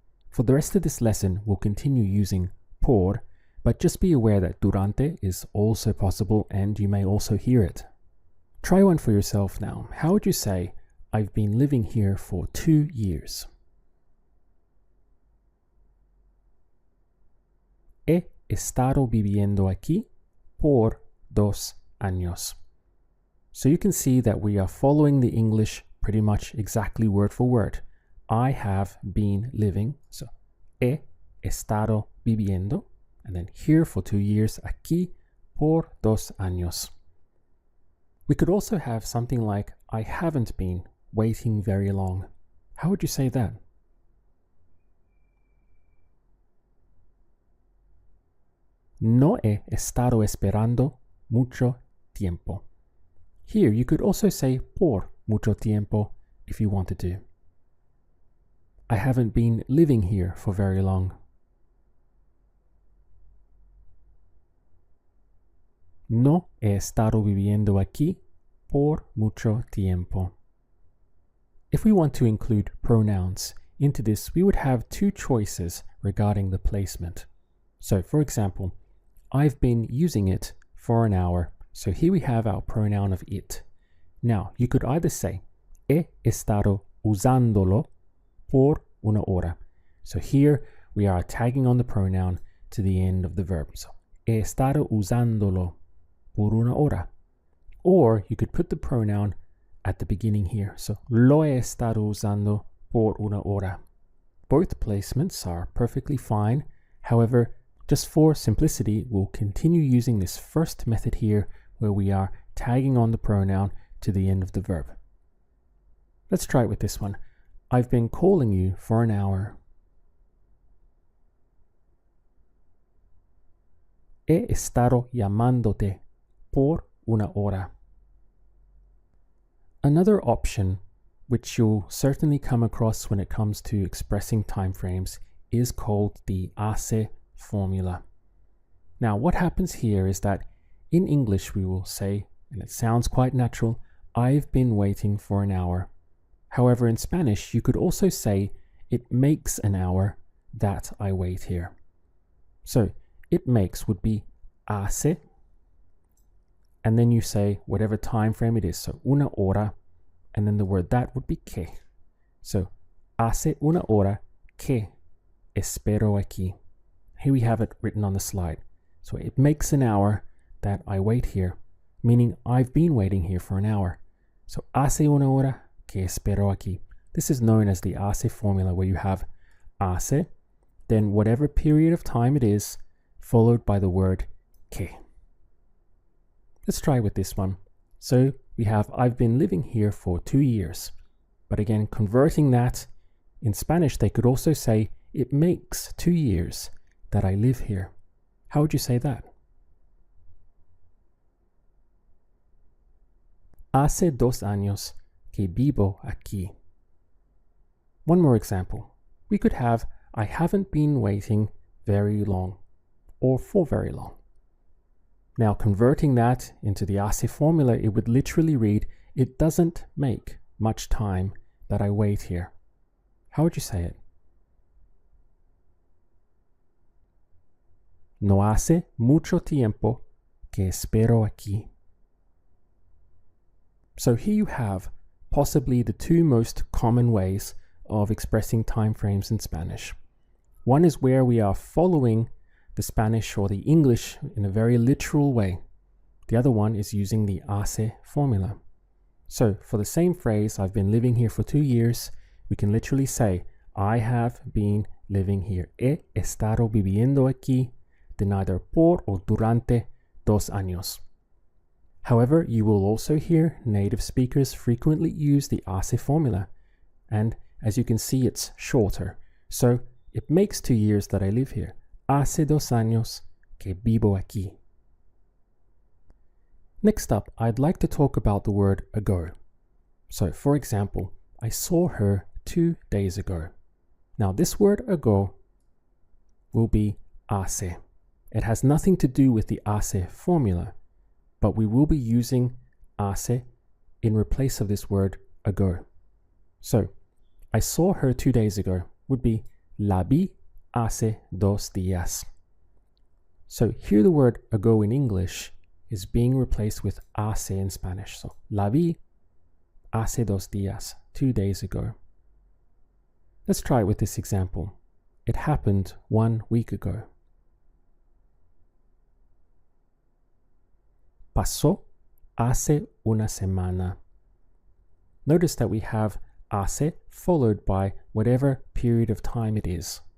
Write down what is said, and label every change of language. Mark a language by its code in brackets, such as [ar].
[en] For the rest of this lesson, we'll continue using por, but just be aware that durante is also possible and you may also hear it. Try one for yourself now. How would you say, I've been living here for 2 years? [es] He estado viviendo aquí por 2 años. [en] So you can see that we are following the English pretty much exactly word for word. I have been living, so [es] he estado viviendo, [en] and then here for 2 years, [es] aquí por 2 años. [en] We could also have something like, I haven't been waiting very long. How would you say that? [es] No he estado esperando mucho tiempo. [en] Here you could also say [es] por mucho tiempo [en] if you wanted to. I haven't been living here for very long. [es] No he estado viviendo aquí por mucho tiempo. [en] If we want to include pronouns into this, we would have 2 choices regarding the placement. So, for example, I've been using it for an hour. So here we have our pronoun of it. Now, you could either say, [es] he estado usándolo por una hora. [en] So here we are tagging on the pronoun to the end of the verb. [es] So, he estado usándolo por una hora. [en] Or you could put the pronoun at the beginning here. So, [es] lo he estado usando por una hora. [en] Both placements are perfectly fine. However, just for simplicity, we'll continue using this first method here where we are tagging on the pronoun to the end of the verb. Let's try it with this one. I've been calling you for an hour. [es] He estado llamándote por una hora. [en] Another option, which you'll certainly come across when it comes to expressing time frames, is called the hace formula. Now, what happens here is that in English we will say, and it sounds quite natural, I've been waiting for an hour. However, in Spanish, you could also say, it makes an hour that I wait here. So, it makes would be hace, and then you say whatever time frame it is, so [es] una hora, [en] and then the word that would be que. [es] So, hace una hora que espero aquí. [en] Here we have it written on the slide. So it makes an hour that I wait here, meaning I've been waiting here for an hour. [es] So hace una hora que espero aquí. [en] This is known as the hace formula, where you have hace, then whatever period of time it is, followed by the word que. Let's try with this one. So we have, I've been living here for 2 years. But again, converting that, in Spanish, they could also say, it makes 2 years that I live here. How would you say that? [es] Hace 2 años que vivo aquí. [en] One more example. We could have, I haven't been waiting very long, or for very long. Now, converting that into the hace formula, it would literally read, it doesn't make much time that I wait here. How would you say it? [es] No hace mucho tiempo que espero aquí. [en] So here you have possibly the 2 most common ways of expressing time frames in Spanish. One is where we are following the Spanish or the English in a very literal way. The other one is using the hace formula. So for the same phrase, I've been living here for 2 years, we can literally say, I have been living here. [es] He estado viviendo aquí [en] than either por or [es] durante 2 años. [en] However, you will also hear native speakers frequently use the hace formula, and as you can see, it's shorter. So it makes 2 years that I live here. [es] Hace 2 años que vivo aquí. [en] Next up, I'd like to talk about the word ago. So for example, I saw her 2 days ago. Now this word ago will be hace. It has nothing to do with the hace formula, but we will be using hace in replace of this word ago. So I saw her 2 days ago would be [es] la vi hace 2 días. [en] So here the word ago in English is being replaced with hace in Spanish. So [es] la vi hace 2 días, [en] 2 days ago. Let's try it with this example. It happened 1 week ago. [es] Pasó hace una semana. [en] Notice that we have hace followed by whatever period of time it is.